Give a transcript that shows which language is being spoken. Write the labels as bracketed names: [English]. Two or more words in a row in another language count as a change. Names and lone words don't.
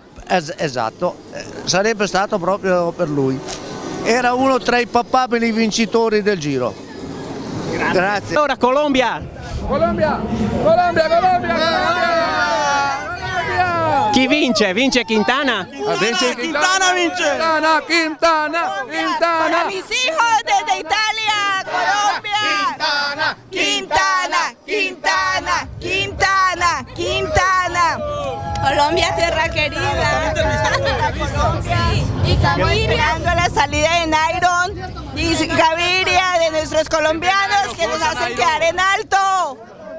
[Italian] Esatto, sarebbe stato proprio per lui. Era uno tra i papabili vincitori del Giro. Grazie. Ora Colombia! Colombia! Colombia! Colombia! Chi vince? Vince Quintana? Vince Quintana! Quintana! Quintana! [Spanish] Para mis hijos desde Italia, Colombia. Quintana, Quintana, Quintana, Quintana. Colombia, tierra querida. Y esperando la salida de Nairo y Gaviria, de nuestros colombianos que nos hacen quedar en alto.